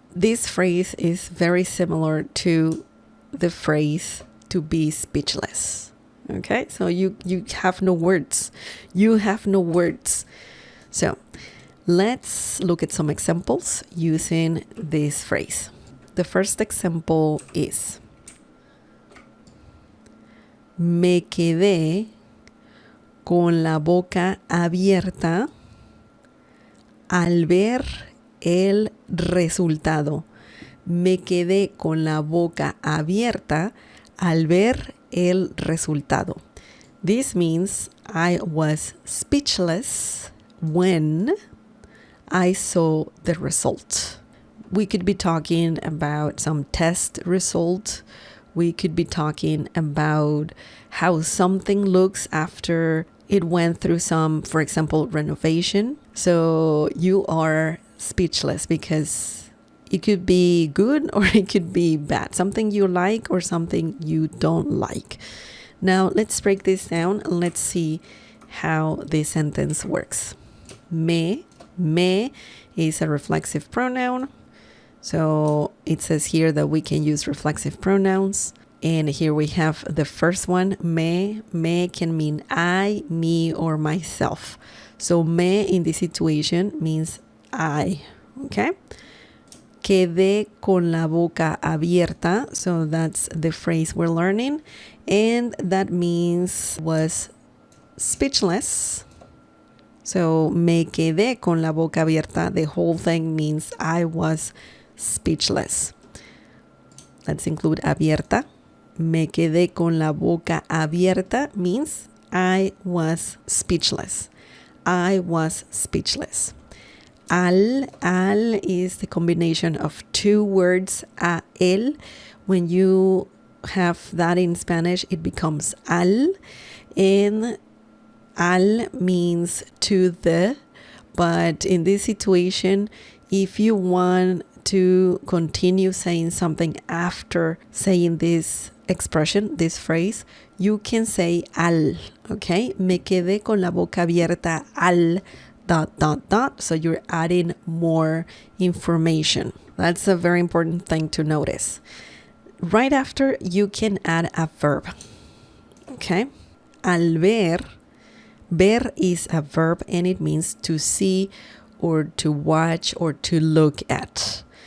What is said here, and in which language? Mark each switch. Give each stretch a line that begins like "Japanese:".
English: This phrase is very similar to the phrase to be speechless. Okay, so you have no words. You have no words. So let's look at some examples using this phrase. The first example is
Spanish: me quedé con la boca abierta al ver el resultado. Me quedé con la boca abierta al ver el resultado.
English: This means I was speechless when I saw the result. We could be talking about some test result. We could be talking about how something looks after it went through some, for example, renovation. So you are speechless because it could be good or it could be bad. Something you like or something you don't like. Now let's break this down and let's see how this sentence works. Me is a reflexive pronoun. So it says here that we can use reflexive pronouns. And here we have the first one. Me can mean I, me, or myself. So me in this situation means I. Okay?
Spanish: Quedé con la boca abierta.
English: So that's the phrase we're learning. And that means was speechless.
Spanish: So me quedé con la boca abierta.
English: The whole thing means I was speechless. Let's include abierta.
Spanish: Me quedé con la boca abierta
English: means I was speechless. I was speechless. Al is the combination of two words, a el. When you have that in Spanish, it becomes al. And al means to the. But in this situation, if you want to continue saying something after saying this expression, this phrase, you can say al, okay?
Spanish: Me quedé con la boca abierta al ...
English: So you're adding more information. That's a very important thing to notice. Right after, you can add a verb, okay? Al ver is a verb and it means to see or to watch or to look at.